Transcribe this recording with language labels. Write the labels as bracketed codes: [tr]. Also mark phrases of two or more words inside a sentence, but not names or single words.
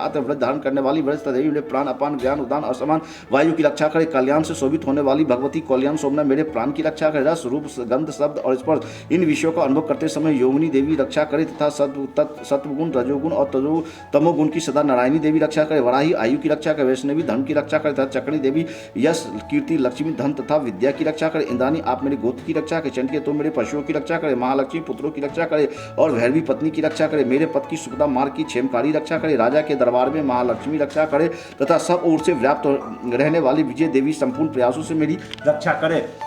[hi] हाथ में व्रत धारण करने वाली व्रत देवी मेरे प्राण, अपान, ज्ञान, उदान और समान वायु की रक्षा करे। कल्याण से शोभित होने वाली भगवती कल्याण सोमना मेरे प्राण की रक्षा करे। रस, रूप, गंध, शब्द और स्पर्श इन विषयों का अनुभव करते समय योगिनी देवी रक्षा करे तथा सत्वगुण, रजोगुण और तमोगुण की सदा नारायणी देवी रक्षा करे। वराही आयु की रक्षा करे। वैष्णवी धन की रक्षा करे तथा चक्री देवी यश, कीर्ति, लक्ष्मी, धन तथा विद्या की रक्षा करे। इंद्राणी आप मेरे गोत्र की रक्षा करे। चंडी तो मेरे पशुओं की रक्षा करे। महालक्ष्मी पुत्रों की रक्षा करे और भैरवी पत्नी की रक्षा करे। मेरे पद की सुखदा मार्ग की क्षेमकारी रक्षा करे। राजा के दरबार में महालक्ष्मी रक्षा करे तथा सब ओर से व्याप्त रहने वाली विजय देवी संपूर्ण प्रयासों से मेरी रक्षा करे।